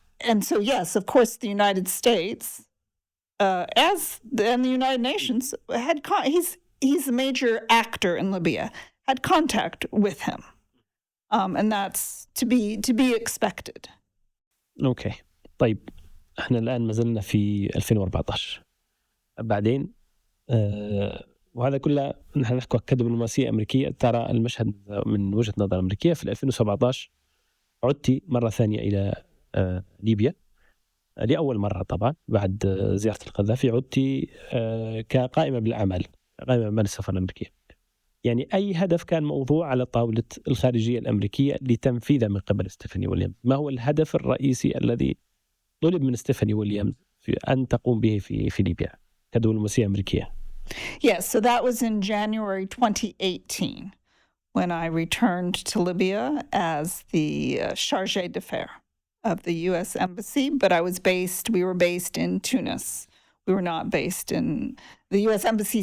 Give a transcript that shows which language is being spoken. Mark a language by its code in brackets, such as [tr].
[en] And so, yes, of course, the United States, and the United Nations he's a major actor in Libya, had contact with him. And that's to be expected. [ar] أوكي. طيب احنا الآن ما زلنا في 2014 بعدين وهذا كله نحن نحكي كدبلوماسية أمريكية ترى المشهد من وجهة نظر أمريكية. في 2017 عدتي مرة ثانية إلى ليبيا لأول مرة طبعا بعد زيارة القذافي. عدتي كقائمة بالأعمال، قائمة بالأعمال السفارة الأمريكية. يعني أي هدف كان موضوع على طاولة الخارجية الأمريكية لتنفيذه من قبل ستيفاني ويليامز؟ ما هو الهدف الرئيسي الذي طلب من ستيفاني ويليامز في أن تقوم به في ليبيا كدبلوماسية أمريكية؟ [en] Yes, so that was in January 2018 when I returned to Libya as the chargé d'affaires of the U.S. Embassy, but we were based in Tunis. We were not based in the U.S. Embassy.